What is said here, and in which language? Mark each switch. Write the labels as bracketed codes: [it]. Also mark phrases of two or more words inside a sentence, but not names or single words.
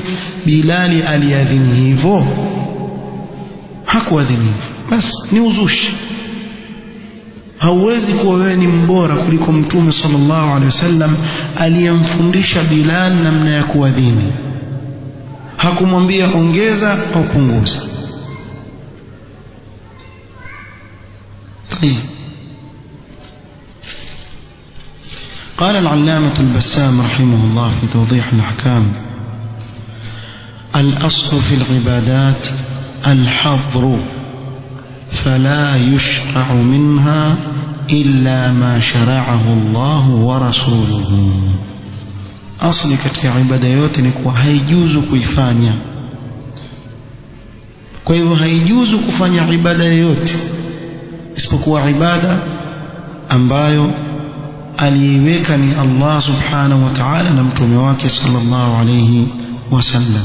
[sw] Bilali aliadhini hivyo? Hakuadhini, basi ni uzushi. Hauwezi kuwa wewe ni mbora kuliko mtume [ar] صلى الله عليه وسلم [sw] aliyemfundisha Bilal namna ya kuadhini. Hakumwambia ongeza au punguza. [ar] قال العلامة البسام رحمه الله في توضيح الأحكام: الأصل في العبادات الحظر، فلا يشرع منها إلا ما شرعه الله ورسوله. [sw] أصل katika ibada yote ni kuwa haijuzu kuifanya. Kwa hivyo haijuzu kufanya ibada yoyote isipokuwa ibada ambayo aliweka ni Allah [ar] سبحانه وتعالى [sw] na mtume wake [ar] صلى الله عليه وسلم.